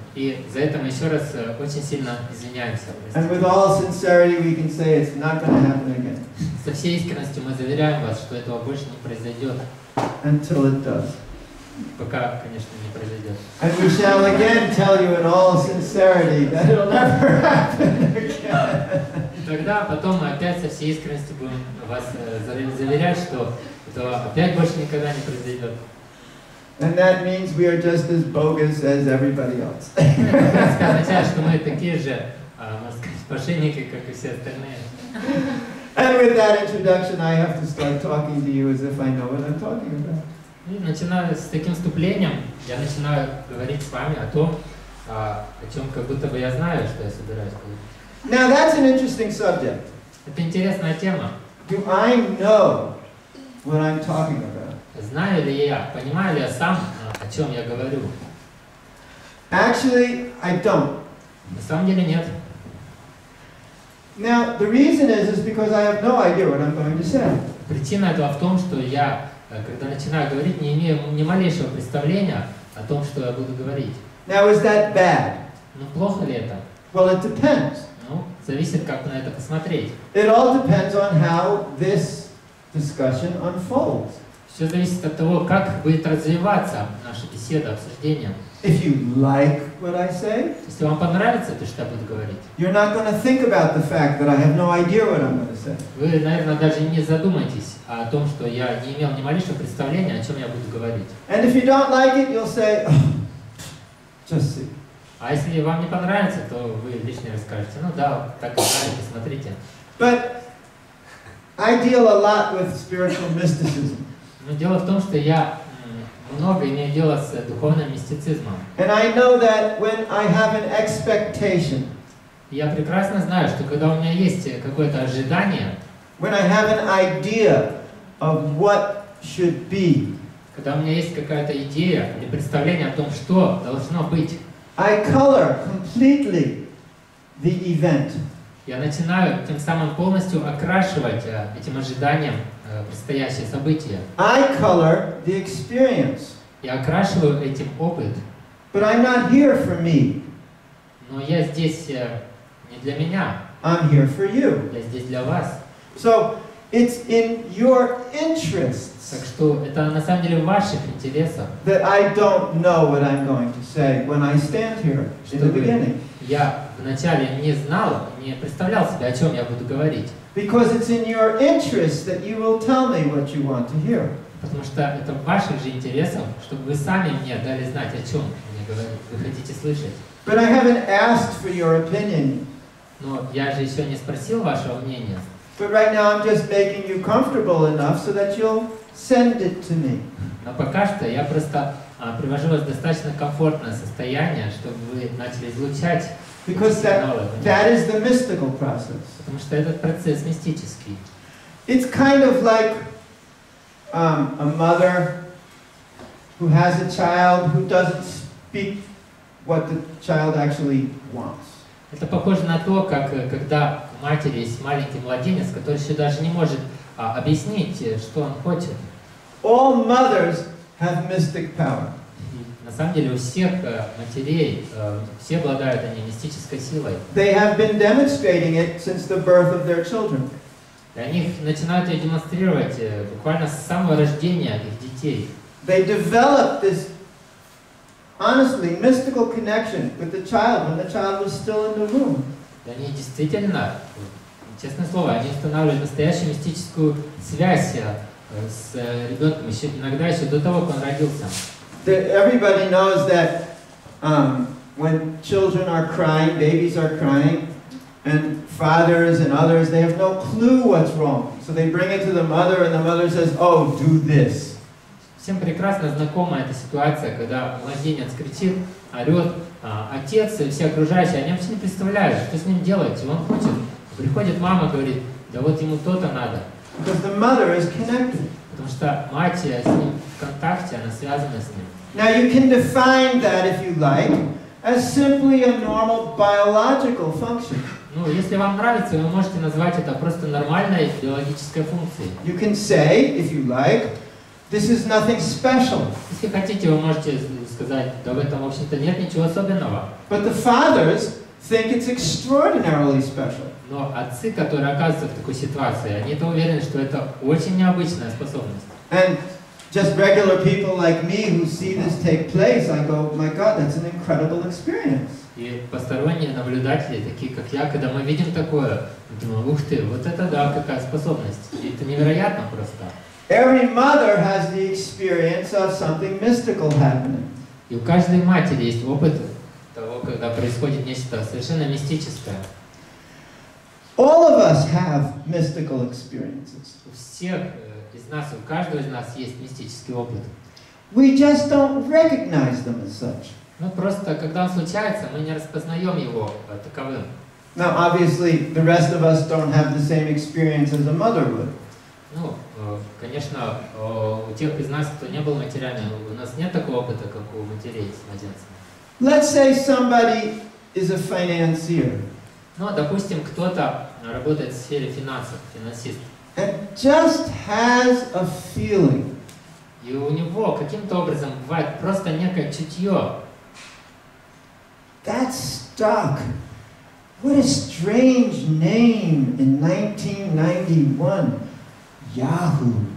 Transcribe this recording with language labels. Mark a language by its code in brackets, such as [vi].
[ru] И за это мы еще раз очень сильно извиняемся. [en] And with all sincerity we can say it's not going to happen again. [ru] Со всей искренностью мы заверяем вас, что этого больше не произойдет. [en] Until it does. [ru] Пока, конечно, не произойдет. [en] And we shall again tell you in all sincerity that it'll never happen again. [ru] Тогда потом мы опять со всей искренностью будем вас заверять, что этого опять больше никогда не произойдет. [en] And that means we are just as bogus as everybody else. [ru] Это означает, что мы такие же, можно сказать, мошенники, как и все остальные. [en] And with that introduction, I have to start talking to you as if I know what I'm talking about. [ru] И начиная с таким вступлением, я начинаю говорить с вами о том, о чем как будто бы я знаю, что я собираюсь говорить. [en] Now that's an interesting subject. [ru] Это интересная тема. [en] Do I know what I'm talking about? [ru] Знаю ли я, понимаю ли я сам, о чем я говорю? [en] Actually, I don't. [ru] На самом деле нет. [en] Now, the reason is because I have no idea what I'm going to say. [ru] Причина этого в том, что я, когда начинаю говорить, не имею ни малейшего представления о том, что я буду говорить. [en] Now, is that bad? [ru] Ну, плохо ли это? [en] Well, it depends. [ru] Ну, зависит, как на это посмотреть. [en] It all depends on how this discussion unfolds. [ru] Все зависит от того, как будет развиваться наша беседа, обсуждение. [en] If you like what I say, [ru] Если вам понравится то, что я буду говорить, [en] you're not going to think about the fact that I have no idea what I'm going to say. [ru] вы, наверное, даже не задумаетесь о том, что я не имел ни малейшего представления, о чем я буду говорить. [en] And if you don't like it, you'll say, oh, just see. [ru] А если вам не понравится, то вы лишний раз скажете, ну да, так и нравится, смотрите. [en] But I deal a lot with spiritual mysticism. [ru] Но дело в том, что я много имею дело с духовным мистицизмом. [en] And I know that when I have an expectation, [ru] Я прекрасно знаю, что когда у меня есть какое-то ожидание, [en] when I have an idea of what should be, [ru] когда у меня есть какая-то идея или представление о том, что должно быть, [en] I color completely the event. [ru] я начинаю тем самым полностью окрашивать этим ожиданием предстоящее событие. [en] I color the experience. [ru] Я окрашиваю этим опыт. [en] But I'm not here for me. [ru] Но я здесь не для меня. [en] I'm here for you. [ru] Я здесь для вас. [en] So it's in your interests [ru] Так что это на самом деле в ваших интересах. [en] that I don't know what I'm going to say when I stand here in the beginning. [ru] Я вначале не знал, не представлял себе, о чем я буду говорить. [en] Because it's in your interest that you will tell me what you want to hear. [ru] Потому что это в ваших же интересах, чтобы вы сами мне дали знать, о чем мне говорить, вы хотите слышать. [en] But I haven't asked for your opinion. [ru] Но я же еще не спросил вашего мнения. [en] But right now I'm just making you comfortable enough so that you'll send it to me. [ru] Но пока что я просто привожу вас в достаточно комфортное состояние, чтобы вы начали излучать [en] Because [ru] сигналы. [en] that is the mystical process. [ru] Потому что этот процесс мистический. [en] It's kind of like a mother who has a child who doesn't speak what the child actually wants. [ru] Это похоже на то, как когда у матери есть маленький младенец, который еще даже не может объяснить, что он хочет. [en] All mothers have mystic power. [ru] И на самом деле у всех матерей, все обладают они мистической силой. [en] They have been demonstrating it since the birth of their children. [ru] И они начинают ее демонстрировать буквально с самого рождения их детей. [en] They developed this honestly mystical connection with the child when the child was still in the womb. [ru] И они действительно, честное слово, они устанавливают настоящую мистическую связь с ребенком, еще, иногда еще до того, как он родился. [en] Everybody knows that when children are crying, babies are crying, and fathers and others, they have no clue what's wrong. So they bring it to the mother, and the mother says, "Oh, do this." [ru] Всем прекрасно знакома эта ситуация, когда младенец кричит, орет, отец и все окружающие, они вообще не представляют, что с ним делать, чего он хочет. Приходит мама, говорит, да вот ему то-то надо. [en] Because the mother is connected. [ru] Потому что мать с ним в контакте, она связана с ним. [en] Now you can define that, if you like, as simply a normal biological function. [ru] Ну, если вам нравится, вы можете назвать это просто нормальной биологической функцией. [en] You can say, if you like, this is nothing special. [ru] Если хотите, вы можете сказать, да в этом, в общем-то, нет ничего особенного. [en] But the fathers think it's extraordinarily special. [ru] Но отцы, которые оказываются в такой ситуации, они-то уверены, что это очень необычная способность. [en] And just regular people like me who see this take place, I go, my God, that's an incredible experience. [ru] И посторонние наблюдатели, такие как я, когда мы видим такое, думаем, ух ты, вот это да, какая способность. И это невероятно просто. [en] Every mother has the experience of something mystical happening. [ru] И у каждой матери есть опыт того, когда происходит нечто совершенно мистическое. [en] All of us have mystical experiences. [ru] У всех из нас, у каждого из нас есть мистический опыт. [en] We just don't recognize them as such. [ru] Ну просто, когда он случается, мы не распознаем его таковым. [en] Now, obviously, the rest of us don't have the same experience as a mother would. [ru] Ну, конечно, у тех из нас, кто не был матерями, у нас нет такого опыта, как у матерей с младенцами. [en] Let's say somebody is a financier. [ru] Ну, допустим, кто-то работает в сфере финансов, финансист. [en] And just has a feeling. [ru] И у него каким-то образом бывает просто некое чутье. [en] That stock. What a strange name in 1991. Yahoo.